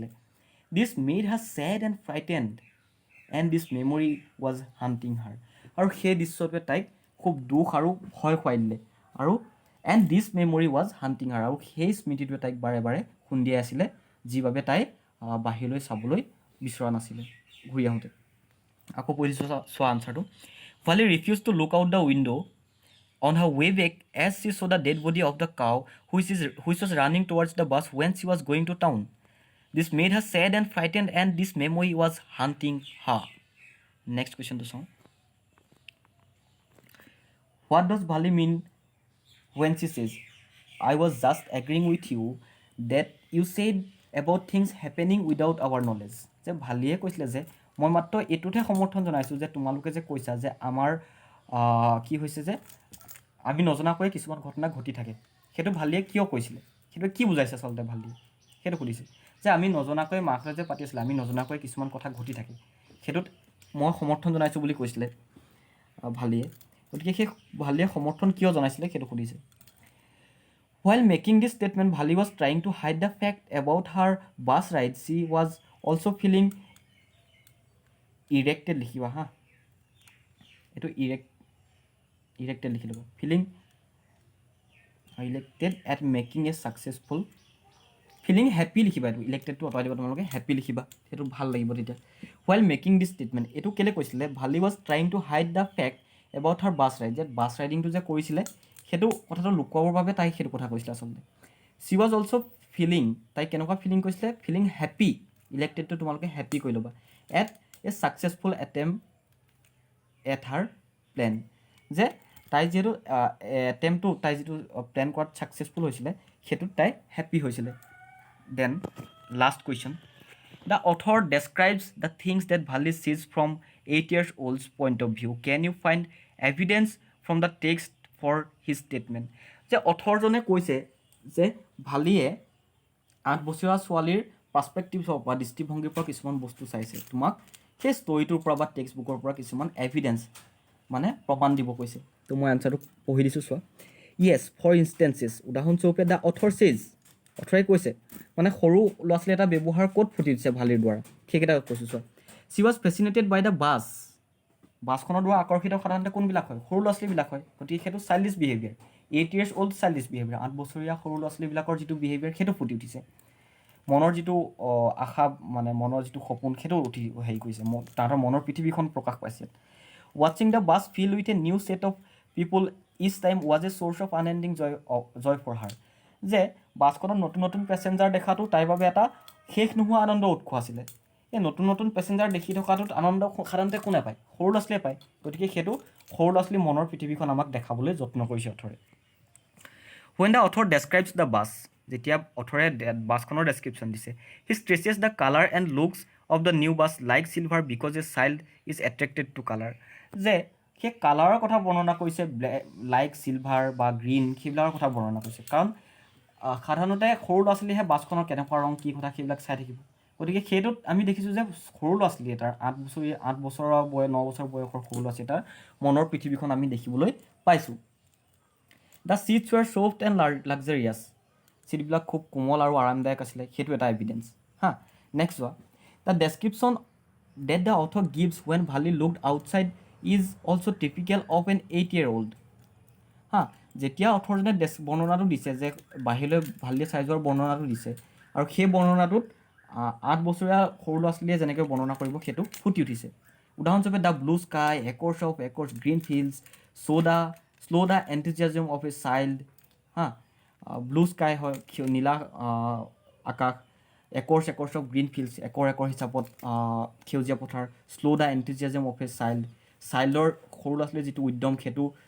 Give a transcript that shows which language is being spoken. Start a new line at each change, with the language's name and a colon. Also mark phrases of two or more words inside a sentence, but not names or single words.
English: this made her sad and frightened and this memory was haunting her,
Assamese: আৰু সেই দৃশ্যটোৱে তাইক খুব দুখ আৰু ভয় খুৱাই দিলে, আৰু
English: and this memory was haunting her,
Assamese: আৰু সেই স্মৃতিটোৱে তাইক বাৰে বাৰে খুন্দিয়াই আছিলে, যিবাবে তাই বাহিৰলৈ চাবলৈ বিচৰা নাছিলে ঘূৰি আহোঁতে। আকৌ পঢ়িছোঁ চোৱা আনচাৰটো,
English: Valli refuse to look out the window on her way back as she saw the dead body of the cow which was running towards the bus when she was going to town, this made her sad and frightened and this memory was haunting her. next questionটো চাওঁ, what does Valli mean when she says, I was just agreeing with you that you said about things happening without our knowledge,
Assamese: যে ভালিয়ে কৈছিলে যে মই মাত্ৰ এইটোতহে সমৰ্থন জনাইছোঁ যে তোমালোকে যে কৈছা যে আমাৰ কি হৈছে যে আমি নজনাকৈ কিছুমান ঘটনা ঘটি থাকে, সেইটো ভালিয়ে কিয় কৈছিলে, সেইটো কি বুজাইছে আচলতে ভালিয়ে, সেইটো সুধিছে যে আমি নজনাকৈ মাকহঁতে যে পাতি আছিলে, আমি নজনাকৈ কিছুমান কথা ঘটি থাকে, সেইটোত মই সমৰ্থন জনাইছোঁ বুলি কৈছিলে ভালিয়ে। গতিকে সেই ভালিয়ে সমৰ্থন কিয় জনাইছিলে সেইটো সুধিছে।
English: While making this statement, Bhali was trying to hide the fact about her bus ride. She was also feeling erected
Assamese: লিখিবা হা, এইটো erected লিখি ল'ব,
English: feeling elected at making a successful, feeling happy
Assamese: লিখিবা, এইটো electedটো আঁতৰাই দিব তোমালোকে, happy লিখিবা, সেইটো ভাল লাগিব তেতিয়া।
English: While making this statement,
Assamese: এইটো কেলৈ কৈছিলে,
English: Bhali was trying to hide the fact about her bus ride,
Assamese: যে
English: bus ridingটো
Assamese: যে কৰিছিলে সেইটো কথাটো লুকুৱাবৰ বাবে তাই সেইটো কথা কৈছিলে আচলতে।
English: she was also feeling,
Assamese: তাই কেনেকুৱা ফিলিং কৈছিলে,
English: feeling happy,
Assamese: ইলেক্টেডটো তোমালোকে হেপ্পী কৰি ল'বা,
English: at a successful attempt at her plan,
Assamese: যে তাই যিহেতু এটেম্পটো তাই যিটো প্লেন কৰাত ছাকচেছফুল হৈছিলে সেইটোত তাই হেপ্পী হৈছিলে।
English: then last question, the author describes the things that Valli sees from 8 years old's point of view, can you find evidence from the text for his statement,
Assamese: যে অথৰজনে কৈছে যে ভালিয়ে 8 বছৰীয়া ছোৱালীৰ পাৰ্চপেক্টিভৰ পৰা, দৃষ্টিভংগীৰ পৰা কিছুমান বস্তু চাইছে, তোমাক সেই ষ্টৰিটোৰ পৰা বা
English: text bookৰ
Assamese: পৰা কিছুমান এভিডেঞ্চ মানে প্ৰমাণ দিব কৈছে। তো মই এনচাৰটো পঢ়ি দিছোঁ চোৱা,
English: yes for instances,
Assamese: উদাহৰণস্বৰূপে
English: the author says,
Assamese: অথৰে কৈছে মানে সৰু ল'ৰা ছোৱালী এটা ব্যৱহাৰ ক'ত ফুটি দিছে ভালিৰ দ্বাৰা, সেইকেইটা কৈছোঁ চোৱা।
English: she was fascinated by the bus,
Assamese: বাছখনৰ দ্বাৰা আকৰ্ষিত সাধাৰণতে কোনবিলাক হয়, সৰু ল'ৰা ছোৱালীবিলাক হয়, গতিকে সেইটো
English: childish behaviour, 8 years old childish behaviour,
Assamese: 8 বছৰীয়া সৰু ল'ৰা ছোৱালীবিলাকৰ যিটো বিহেভিয়াৰ সেইটো ফুটি উঠিছে, মনৰ যিটো আশা মানে মনৰ যিটো সপোন সেইটো হেৰি কৰিছে, তাহাঁতৰ মনৰ পৃথিৱীখন প্ৰকাশ পাইছে।
English: watching the bus fill with a new set of people each time was a source of unending joy for her,
Assamese: যে বাছখনত নতুন নতুন পেচেঞ্জাৰ দেখাটো তাইৰ বাবে এটা শেষ নোহোৱা আনন্দৰ উৎস আছিলে। এই নতুন নতুন পেচেঞ্জাৰ দেখি থকাটোত আনন্দ সাধাৰণতে কোনে পায়, সৰু ল'ৰা ছোৱালীয়ে পায়, গতিকে সেইটো সৰু ল'ৰা ছোৱালীৰ মনৰ পৃথিৱীখন আমাক দেখাবলৈ যত্ন কৰিছে অথৰে।
English: When the author describes the bus,
Assamese: যেতিয়া অথৰে বাছখনৰ ডেছক্ৰিপশ্যন দিছে,
English: he stresses the colour and looks of the new bus like silver because a child is attracted to colour,
Assamese: যে সেই কালাৰৰ কথা বৰ্ণনা কৰিছে,
English: like silver
Assamese: বা গ্ৰীণ সেইবিলাকৰ কথা বৰ্ণনা কৰিছে, কাৰণ সাধাৰণতে সৰু ল'ৰা ছোৱালীয়েহে বাছখনৰ কেনেকুৱা ৰং কি কথা সেইবিলাক চাই থাকিব, গতিকে সেইটোত আমি দেখিছোঁ যে সৰু ল'ৰা ছোৱালী এটাৰ 8 বছৰৰ 9 বছৰ বয়সৰ সৰু ল'ৰা ছোৱালী এটাৰ মনৰ পৃথিৱীখন আমি দেখিবলৈ পাইছোঁ।
English: the seats were soft and luxurious,
Assamese: ছিটবিলাক খুব কোমল আৰু আৰামদায়ক আছিলে, সেইটো এটা এভিডেঞ্চ হা।
English: নেক্সট চোৱা, the description that the author gives when Valli looked outside is also typical of an 8 year old হা।
Assamese: যেতিয়া অথৰজনে বৰ্ণনাটো দিছে যে বাহিৰলৈ ভালদৰে চাই যোৱাৰ বৰ্ণনাটো দিছে আৰু সেই বৰ্ণনাটোত 8 বছৰীয়া সৰু ল'ৰা ছোৱালীয়ে যেনেকৈ বৰ্ণনা কৰিব সেইটো ফুটি উঠিছে উদাহৰণস্বৰূপে
English: the blue sky acres of acres green fields show the enthusiasm of a child
Assamese: হা
English: blue sky
Assamese: হয় নীলা আকাশ
English: acres of green fields
Assamese: একৰ হিচাপত সেউজীয়া পথাৰ
English: show the enthusiasm of a childৰ
Assamese: সৰু ল'ৰা ছোৱালীৰ যিটো উদ্যম সেইটো